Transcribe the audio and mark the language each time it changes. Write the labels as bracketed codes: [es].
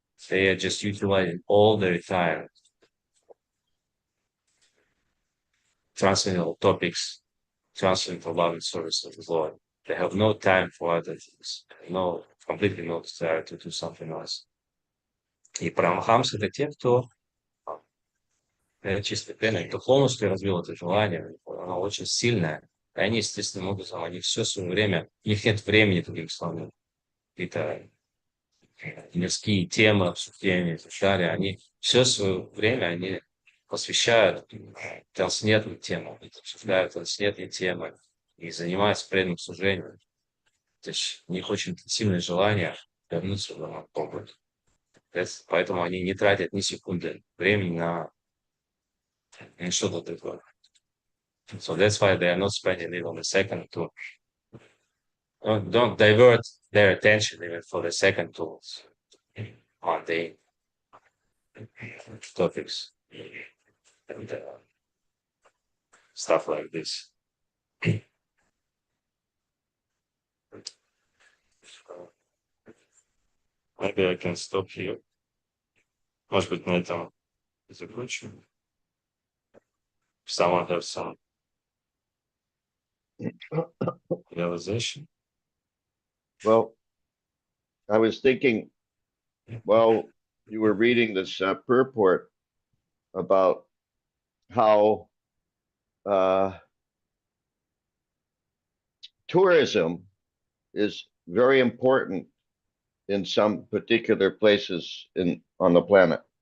[en] They are just utilizing all their time, transcendental topics, transcendental love and service of the Lord. They have no time for other things, completely no desire to do something else. [ru] И Парамахамсы — это те, кто чисто преданные, кто полностью развил это желание, оно очень сильное. И они, естественным образом, они все свое время, у них нет времени, другими словами, какие-то мирские темы, обсуждения и так далее. Они все свое время они посвящают трансцендентным темам, обсуждают трансцендентные темы и занимаются преданным служением. То есть у них очень сильное желание вернуться к Богу. Поэтому они не тратят ни секунды времени на что-то другое. [en] So that's why they are not spending even a second to don't divert their attention even for the second to mundane topics and stuff like this. Maybe I can stop here. [ru] Может быть, на этом закончим. [en] Someone have some realization? Well, I was thinking, while you were reading this purport about how tourism is very important in some particular places on the planet.